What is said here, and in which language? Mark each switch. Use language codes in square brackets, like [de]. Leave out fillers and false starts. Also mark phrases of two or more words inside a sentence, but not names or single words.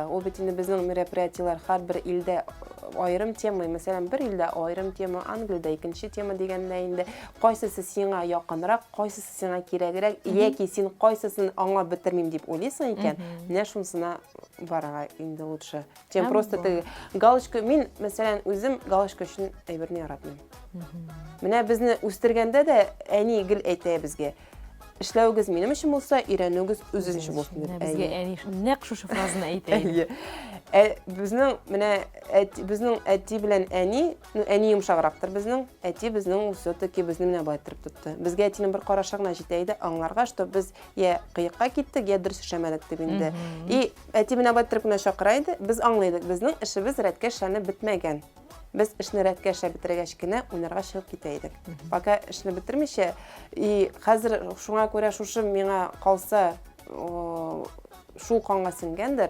[tt] Ул бит инде безнең мероприятиеләр һәрбер илдә айрым тема, мәсәлән, бер илдә айрым тема, Англиядә икенче тема дигәндә инде кайсысы сиңа якынрак, кайсысы сиңа кирәгрәк, яки син кайсысын аңлап бетермим дип уйлыйсың икән, менә шунысына барырга инде лучше. [ru] Чем просто [tt] теге галочка, мин мәсәлән үзем галочка өчен әйберне яратмыйм. Менә безне үстергәндә дә әни гел әйтә безгә. Эшләүгез минем өчен булса, өйрәнүгез үзегез өчен булсын дип. Безгә әни нәкъ шушы фразаны әйтә. Безнең менә безнең әти белән әни, әни йомшаграктыр безнең, әти безнең все-таки безне менә бай торып тотты. Безгә әтинең бер карашы гына җитә иде, аңларга, что без я кыекка киттек, я дөрес эшләмәдек дип инде. И әти менә бай торып менә чакыра иде, без аңлыйдык, безнең эшебез рәткә эшләнеп бетмәгән. Без эшне рәткә эшләп бетергәч кенә уйнарга чыгып китә идек. Пока эшне бетермичә, и хәзер шуңа күрә шушы миңа калса, шул канга сиңгәндер.